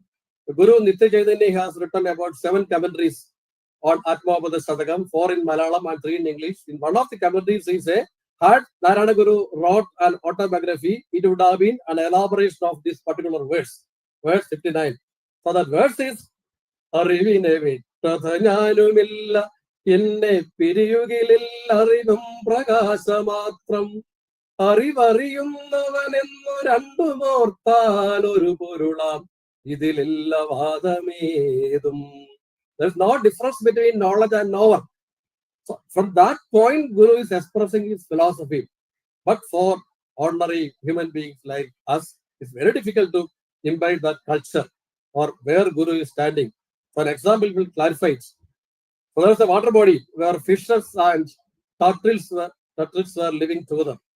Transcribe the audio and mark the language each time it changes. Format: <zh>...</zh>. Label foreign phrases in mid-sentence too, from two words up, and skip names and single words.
<en>Guru Nitya Chaitanya has written about 7 commentaries on Atmopadesha Satakam, 4 in Malayalam and 3 in English. In one of the commentaries, he says, had Narayana Guru wrote an autobiography, it would have been an elaboration of this particular verse, verse 59. So that verse is,</en> <ml>അറിവിനെ വിട്ടതന്യനുമില്ല ഇന്നെ പിരിയുകിലിൽ അറിവും പ്രകാശമാത്രം അറിവറിയുന്നവനെന്നു രണ്ടു മോർട്ടൽ ഒരു പൊരുളാം ഇതിലില്ല വാദമേതും.</ml> <en>There's no difference between knowledge and knower. So from that point, Guru is expressing his philosophy. But for ordinary human beings like us, it's very difficult to imbibe that culture or where Guru is standing. For example, will clarify it. So there's a water body where fishes and turtles were living together.</en>